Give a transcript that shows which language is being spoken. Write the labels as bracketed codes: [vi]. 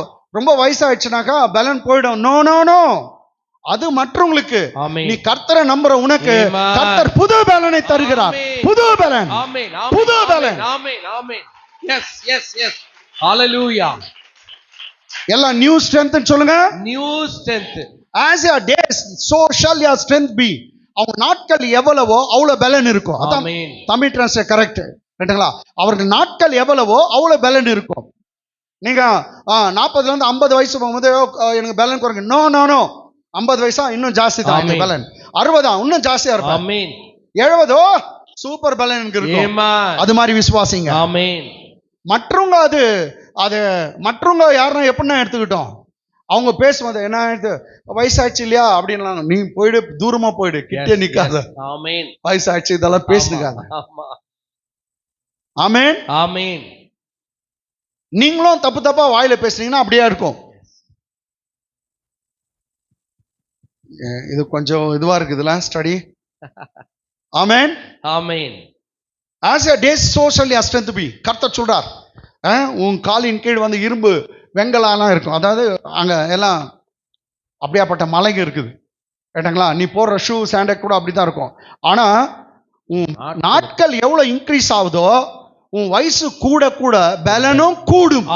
[ta] ரொம்ப வயசாயிடுச்சுனாக்கா பலன் போயிடும். நோ நோ நோ, அது மற்றவங்களுக்கு. நீ கர்த்தரை நம்புற உனக்கு கர்த்தர் புது பலனை தருகிறார். புது பலன், புது பலன். எஸ் எஸ் எஸ், ஹalleluya. எல்லாம் நியூ ஸ்ட்ரெngth சொல்லுங்க. New strength. [en] As your days, so shall your strength be. [ta] அவங்க நாட்கள் எவ்வளவோ அவ்வளவு பலன் இருக்கும். அதான் தமிழ் டிரான்ஸ்லேட் கரெக்ட். ரைட்டுங்களா? அவர்கள் நாட்கள் எவ்வளவோ அவ்வளவு பலன் இருக்கும். நீங்க 40ல இருந்து 50 வயசு போகும்போது எனக்கு பலன் குறைங்க. நோ நோ நோ, 50 வயசா இன்னும் ஜாஸ்தி தான் பலன். 60 இன்னும் ஜாஸ்தியா இருக்கும். ஆமென். 70 சூப்பர் பலன் எனக்கு இருக்கும். அது மாதிரி விசுவாசிங்க. ஆமென். மற்றவங்க அது மற்றவங்க யாருன்னா எப்படின்னா எடுத்துக்கிட்டோம், அவங்க பேசும்போது என்ன ஆயிடுது, வயசாச்சு இல்லையா அப்படின்லாம். நீ போயிடு, தூரமா போயிடு, கிட்டே நிக்காத. ஆமென். வயசாச்சு இதெல்லாம் பேசுனுக்காத. ஆமென் ஆமென். நீங்களும் தப்பு தப்பா வாயில பேசுனீங்கன்னா அப்படியே இருக்கும். இது கொஞ்சம் இதுவா இருக்குதுல study. Amen amen. [en] As your days, so shall your strength be. [ta] கர்த்தர் சொல்றார், உன் காலின் கீழ் வந்து இரும்பு வெங்கலாம் இருக்கும். அதாவது அங்க எல்லாம் அப்படியாப்பட்ட மலைங்க இருக்குது. கேட்டாங்களா? நீ போடுற ஷூ சாண்டல் கூட அப்படிதான் இருக்கும். ஆனா உன் நாட்கள் எவ்வளவு இன்க்ரீஸ் ஆகுதோ உன் வயசு கூட கூட பலனும் கூடும்.